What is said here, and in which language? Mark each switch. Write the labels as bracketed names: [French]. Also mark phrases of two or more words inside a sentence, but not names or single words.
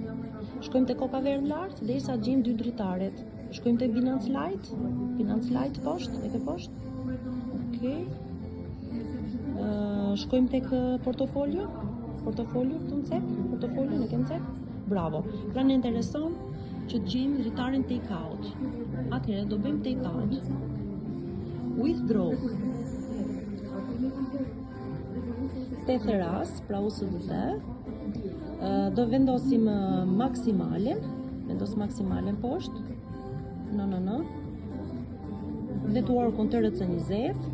[Albanian] Shkojmë tek Koka Verdh lart derisa gjejmë dy dritaret. Shkojmë tek Binance Lite. Binance Lite poshtë, e ke poshtë. Okej. Shkojmë tek portofolio. Portofolio këtu në cek. Portofolio në kem cek. Bravo. Pra ne intereson që të gjejmë dritarin [English] take out. [Albanian] Atëherë do bëjmë [English] take out. [Albanian] Withdraw. Tetheras, pra USDT. Do vendosim maksimalen. Vendos maksimalen poshtë. No. Networkun TRC20.